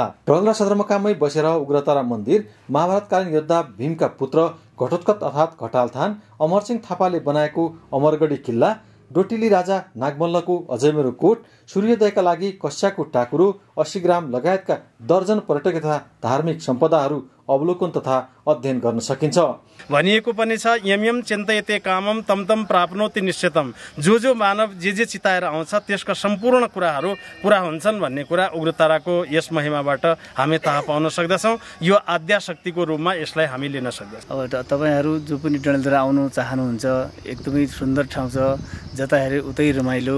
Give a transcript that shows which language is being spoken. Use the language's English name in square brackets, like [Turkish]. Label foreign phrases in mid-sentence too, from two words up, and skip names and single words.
[Nepali] डडेलधुरा सदरमुकाममै बसेर उग्रतारा मन्दिर, महाभारतकालीन योद्धा भीमका पुत्र घटोत्कच अर्थात् घटालथान, अमरसिंह थापाले बनाएको अमरगढी किल्ला, डोटिली राजा नागमल्लको अजयमेरू कोट, सूर्योदयका लागि कस्याको टाकुरो, 80 ग्राम लगायतका दर्जन पर्यटकीय तथा धार्मिक सम्पदाहरू अवलोकन तथा अध्ययन गर्न सकिन्छ। भनिएको पनि छ, [Sanskrit] यम यम चिन्तयते कामम तम तम प्राप्नोति निश्चितम। [Nepali] जो मानव जे चिताएर आउँछ त्यसका सम्पूर्ण कुराहरू पूरा हुन्छन् भन्ने कुरा उग्रताराको यस महिमाबाट हामी थाहा पाउन सक्दछौँ। यो आद्याशक्तिको रूपमा यसलाई हामी लिन सक्दछौँ। अब तपाईहरू जो पनि डडेलधुरा आउनु चाहनुहुन्छ, एकदमै सुन्दर ठाउँ छ, जता हेरे उतै रमाइलो।